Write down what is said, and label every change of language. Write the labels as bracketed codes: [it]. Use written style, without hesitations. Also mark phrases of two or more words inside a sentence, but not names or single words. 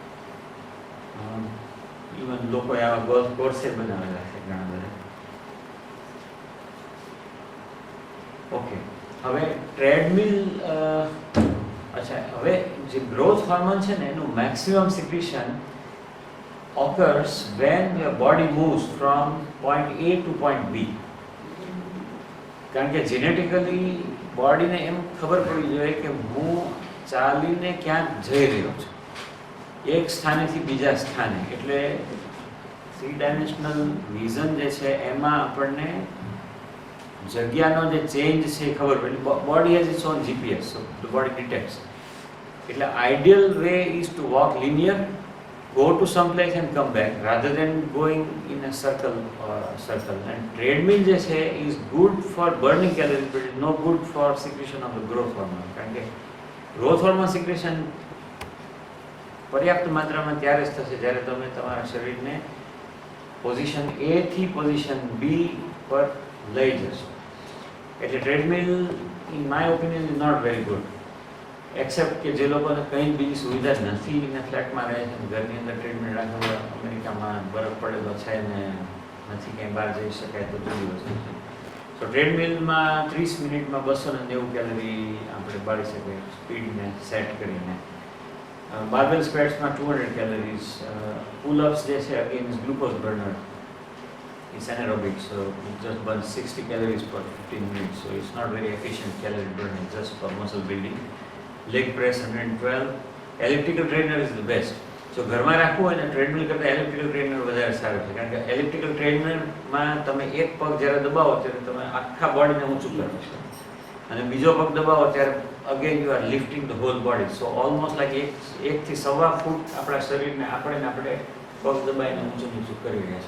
[gu] ઇવન લોકોએ આવા ગોલ્ફ કોર્સે બનાવેલા છે ઘણા બધા. ઓકે, હવે ટ્રેડમિલ, અચ્છા, હવે જે [en] growth hormone [gu] છે ને એનું [en] maximum secretion occurs when your body moves from point A to point B. [gu] કારણ કે જેનેટિકલી બોડીને એમ ખબર પડવી જોઈએ કે હું ચાલીને ક્યાંક જઈ રહ્યો છું, એક સ્થાનેથી બીજા સ્થાને. એટલે 3 [en] dimensional vision [gu] જે છે એમાં આપણને જગ્યાનો જે ચેન્જ છે એ ખબર પડે. [en] Body has its own GPS, so the body detects. એટલે ideal way is to walk linear, go to some place and come back rather than going in a circle. And treadmill [gu] જે છે [en] is good for burning calories but is no good for secretion of the growth hormone. [gu] કારણ કે [en] growth hormone secretion [gu] પર્યાપ્ત માત્રામાં ત્યારે જ થશે જ્યારે તમે તમારા શરીરને પોઝિશન A થી પોઝિશન B પર લઈ જશો. એટલે [en] treadmill in my opinion is not very good, except [gu] કે જે લોકોને કંઈ બીજી સુવિધા જ નથી ને ફ્લેટમાં રહે છે, ઘરની અંદર ટ્રેડમિલ રાખવા, અમેરિકામાં બરફ પડેલો છે ને નથી ક્યાંય બહાર જઈ શકાય તો જુદી વસ્તુ છે. તો ટ્રેડમિલમાં 30 મિનિટમાં 290 કેલરી આપણે બાળી શકીએ સ્પીડને સેટ કરીને. બાર્બેલ સ્ક્વેટ્સમાં 200 કેલરીઝ. પુલ-અપ્સ જે છે [en] again is glucose burner, it's anaerobic, so it just burns 60 calories per 15 minutes, so it's not very efficient calorie burning, just for muscle building. Leg press 112. Elliptical trainer is the best. [gu] So ઘરમાં રાખવું હોય ને ટ્રેડમિલ કરતાં [en] elliptical trainer [gu] વધારે સારું છે, કારણ કે એલિપ્ટિકલ ટ્રેનરમાં તમે એક પગ જ્યારે દબાવો ત્યારે તમે આખા બોડીને ઊંચું કરો છો, અને બીજો પગ દબાવો ત્યારે [en] again you are lifting the whole body. so almost like [gu] 1 થી 1.25 ફૂટ આપણા શરીરને આપણે પગ દબાઈને ઊંચું નીચું કરી રહ્યા.